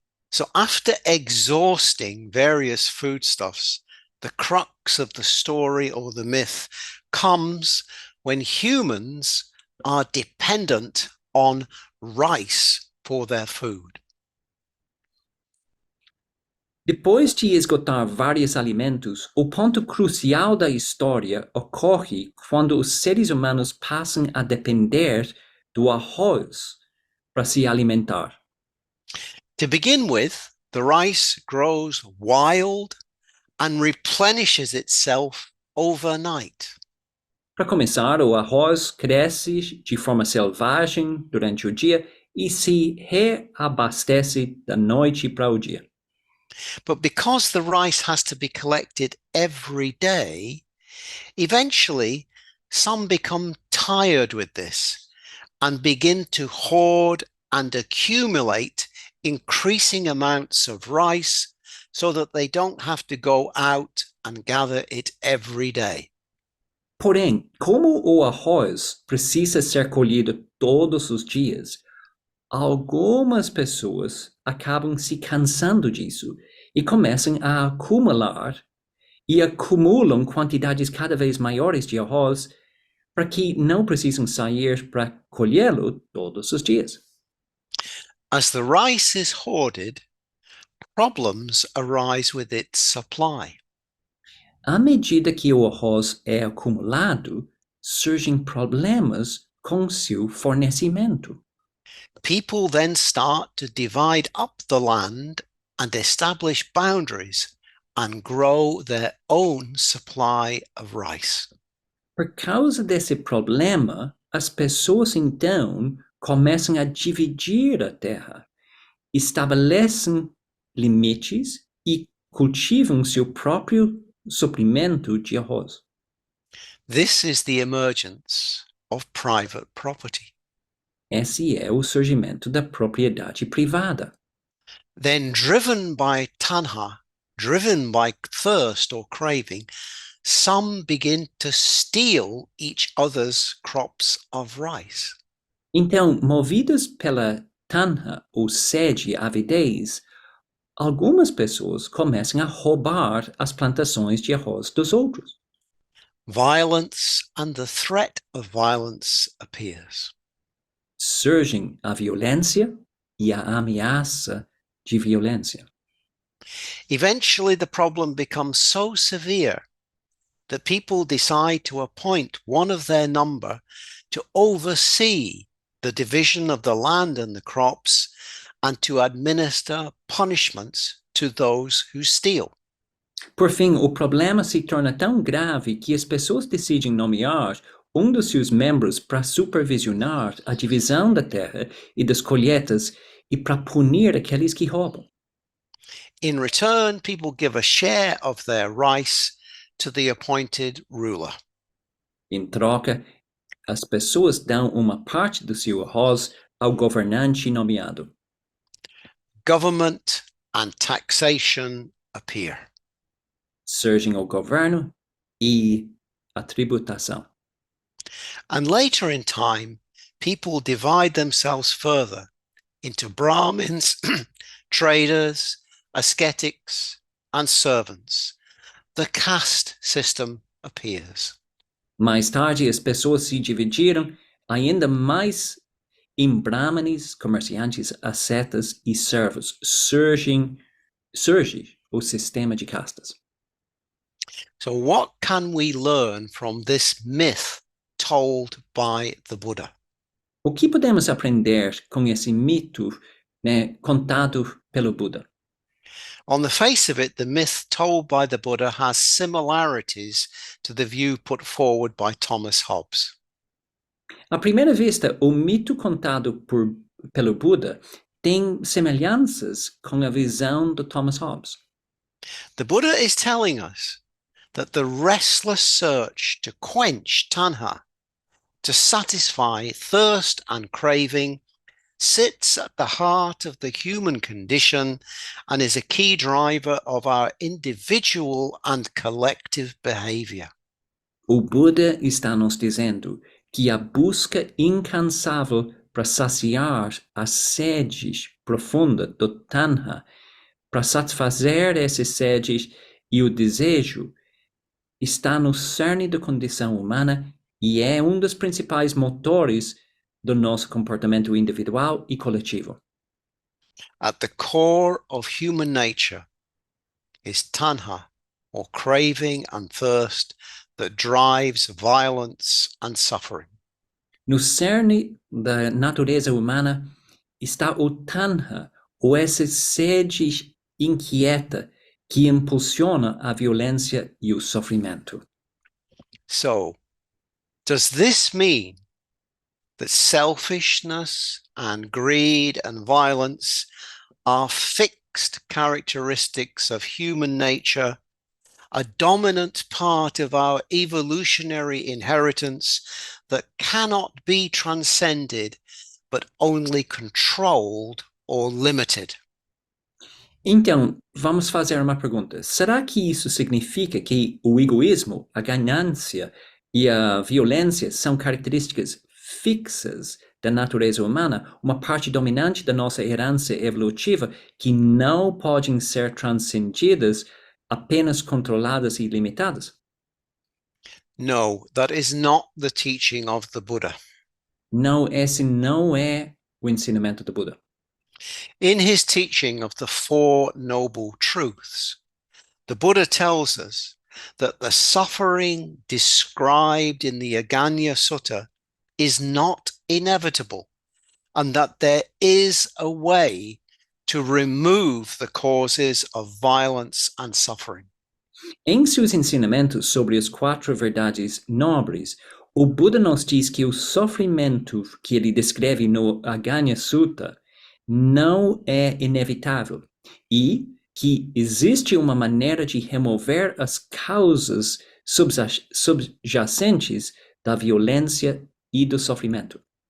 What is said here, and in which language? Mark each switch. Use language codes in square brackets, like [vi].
[en] So after exhausting various foodstuffs, the crux of the story or the myth comes when humans are dependent on rice for their food. [pt] Depois de esgotar vários alimentos, o ponto crucial da história ocorre quando os seres humanos passam a depender do arroz para se alimentar. [en] To begin with, the rice grows wild and replenishes itself overnight. [pt] Para começar, o arroz cresce de forma selvagem durante o dia e se reabastece da noite para o dia. [en] But because the rice has to be collected every day, eventually some become tired with this and begin to hoard and accumulate increasing amounts of rice so that they don't have to go out and gather it every day. [pt] Porém, como o arroz precisa ser colhido todos os dias, algumas pessoas acabam se cansando disso e começam a acumular e acumulam quantidades cada vez maiores de arroz para que não precisam sair para colhê-lo todos os dias. [en] As the rice is hoarded, problems arise with its supply. [pt] À medida que o arroz é acumulado, surgem problemas com seu fornecimento. [en] People then start to divide up the land and establish boundaries and grow their own supply of rice. [pt] Por causa desse problema, as pessoas então começam a dividir a terra, estabelecem limites e cultivam seu próprio suprimento de arroz. [en] This is the emergence of private property. [pt] Esse é o surgimento da propriedade privada. [en] Then, driven by tanha, driven by thirst or craving, some begin to steal each other's crops of rice. [pt] Então, movidas pela tanha ou sede, avidez, algumas pessoas começam a roubar as plantações de arroz dos outros. [en] Violence and the threat of violence appears. [pt] Surgem a violência e a ameaça de violência. [en] Eventually, the problem becomes so severe that people decide to appoint one of their number to oversee the division of the land and the crops and to administer punishments to those who steal. [pt] Por fim, o problema se torna tão grave que as pessoas decidem nomear um dos seus membros para supervisionar a divisão da terra e das colheitas e para punir aqueles que roubam. [en] In return, people give a share of their rice to the appointed ruler. [pt] Em troca, as pessoas dão uma parte do seu arroz ao governante nomeado. [en] Government and taxation appear. [pt] Surgem o governo e a tributação. [en] And later in time, people divide themselves further into Brahmins, traders, ascetics, and servants. The caste system appears. [pt] Mais tarde, as pessoas se dividiram ainda mais em brahmanes, comerciantes, ascetas e servos. Surge o sistema de castas. [en] So what can we learn from this myth told by the Buddha? [pt] O que podemos aprender com esse mito, contado pelo Buda? [en] On the face of it, the myth told by the Buddha has similarities to the view put forward by Thomas Hobbes. [pt] À primeira vista, o mito contado pelo Buda tem semelhanças com a visão de Thomas Hobbes. [en] The Buddha is telling us that the restless search to quench tanha, to satisfy thirst and craving, sits at the heart of the human condition and is a key driver of our individual and collective behavior. [pt] O Buda está nos dizendo que a busca incansável para saciar a sede profunda do tanha, para satisfazer essas sedes e o desejo, está no cerne da condição humana e é um dos principais motores do nosso comportamento individual e coletivo. [en] At the core of human nature is tanha, or craving and thirst, that drives violence and suffering. [pt] No cerne da natureza humana está o tanha, ou essa sede inquieta que impulsiona a violência e o sofrimento. [en] So, does this mean that selfishness and greed and violence are fixed characteristics of human nature, a dominant part of our evolutionary inheritance that cannot be transcended, but only controlled or limited? [pt] Então, vamos fazer uma pergunta. Será que isso significa que o egoísmo, a ganância e a violência são características fixas da natureza humana, uma parte dominante da nossa herança evolutiva que não podem ser transcendidas, apenas controladas e limitadas? [en] No, that is not the teaching of the Buddha. [pt] Não, esse não é o ensinamento do Buda. [en] In his teaching of the Four Noble Truths, the Buddha tells us that the suffering described in the Aganya Sutta is not inevitable and that there is a way to remove the causes of violence and suffering. [pt] Em seus ensinamentos sobre as quatro verdades nobres, o Buda nos diz que o sofrimento que ele descreve no Aganya Sutta não é inevitável e que existe uma maneira de remover as causas subjacentes da violência e do sofrimento.